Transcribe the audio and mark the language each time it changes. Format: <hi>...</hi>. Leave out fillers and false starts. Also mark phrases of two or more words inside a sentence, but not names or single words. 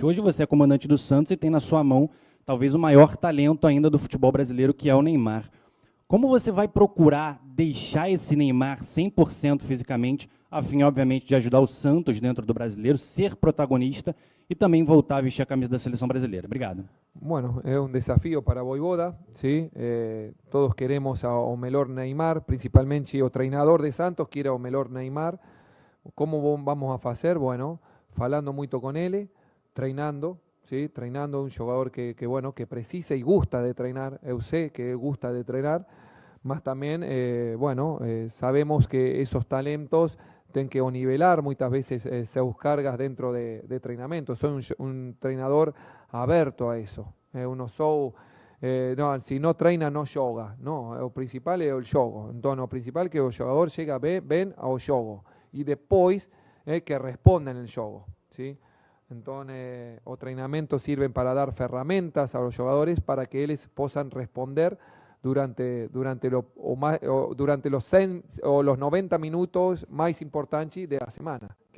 <pt>Hoje você é comandante do Santos e tem na sua mão talvez o maior talento ainda do futebol brasileiro, que é o Neymar. Como você vai procurar deixar esse Neymar 100% fisicamente, a fim, obviamente, de ajudar o Santos dentro do brasileiro, ser protagonista e também voltar a vestir a camisa da seleção brasileira? Obrigado.</pt> <es>Bueno, es un desafío para Vojvoda, ¿sí? Todos queremos</es> <pt>ao melhor Neymar, principalmente o treinador de Santos quiere ao melhor Neymar.</pt> <es>¿Cómo vamos a hacer? Bueno,</es> <pt>falando muito con ele, treinando, ¿sí?</pt> <es>Treinando un jugador que precisa y gusta de treinar,</es> <pt>eu sei que</pt> <es>gusta de treinar, mas también, sabemos que esos talentos tienen que nivelar muchas veces sus cargas dentro de treinamento. Soy un treinador aberto a eso. Si no treina, no joga.</es> <pt>No, o principal é o jogo. Então, o principal é que o jogador chega bem ao jogo. E depois que responda no jogo.</pt> <es>¿Sí?</es> <pt>Então, o treinamento sirve para dar ferramentas</pt> <es>a los</es> <pt>jogadores para que eles possam responder</pt> <es>durante los</es> <pt>90 minutos mais importantes da semana.</pt>